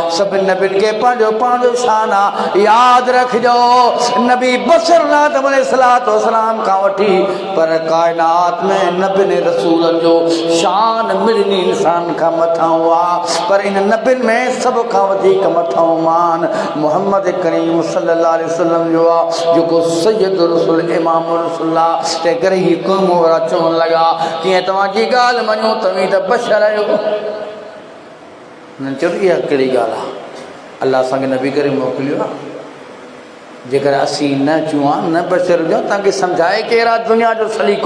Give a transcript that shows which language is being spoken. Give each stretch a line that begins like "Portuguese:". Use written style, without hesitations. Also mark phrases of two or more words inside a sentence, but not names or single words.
Sindhi: सभिनि नबियुनि खे पंहिंजो पंहिंजो शान आहे, यादि रखिजो। नबी बशर आदम
Arabic: عليه الصلاة والسلام
Sindhi: खां वठी पर काइनात में नबियुनि रसूलनि जो शान मिड़नी इंसान खां मथां हुआ, पर इन नबियुनि में सभ खां वधीक मथां मान मुहम्मद करीम
Arabic: صلى الله عليه وسلم
Sindhi: जो आहे, जेको सैयद रसूल इमाम रसूल। ते करे ही क़ौम वारा चवण लॻा कीअं तव्हांजी ॻाल्हि मञो, तव्हीं त बशर आहियो। हुननि चयो इहा कहिड़ी ॻाल्हि आहे, अल्लाह असांखे नबी करे मोकिलियो आहे। जेकर असीं न चूं न बशर हुजूं, तव्हांखे सम्झाए केरु आहे दुनिया जो सलीक़ो।